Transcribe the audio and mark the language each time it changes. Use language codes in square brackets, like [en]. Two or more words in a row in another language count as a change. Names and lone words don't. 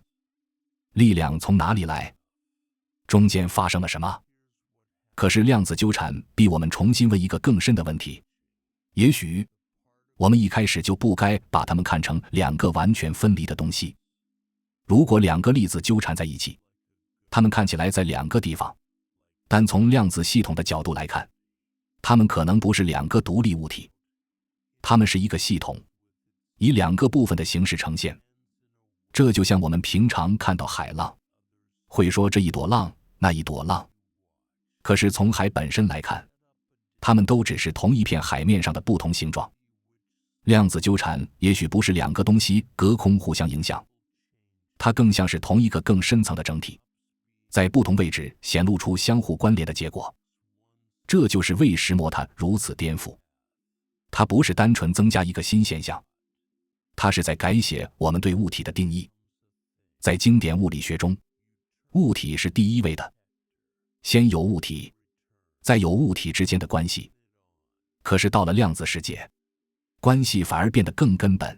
[zh] 力量從哪裡來？中間發生了什麼？可是量子糾纏逼我們重新問一個更深的問題：也許我們一開始就不該把它們看成2個完全分離的東西。如果2個粒子糾纏在一起，它們看起來在2個地方，但從量子系統的角度來看，它們可能不是2個獨立物體，它們是一個系統，以2個部分的形式呈現。這就像我們平常看到海浪，會說這一朵浪，那一朵浪。可是從海本身來看，它們都只是同一片海面上的不同形狀。量子糾纏也許不是2個東西隔空互相影響，它更像是同一個更深層的整體，在不同位置顯露出相互關聯的結果。這就是為什麼它如此顛覆。它不是單純增加一個新現象，它是在改寫我們對物體的定義。在經典物理學中，物體是第一位的，先有物體，再有物體之間的關係。可是到了量子世界，關係反而變得更根本。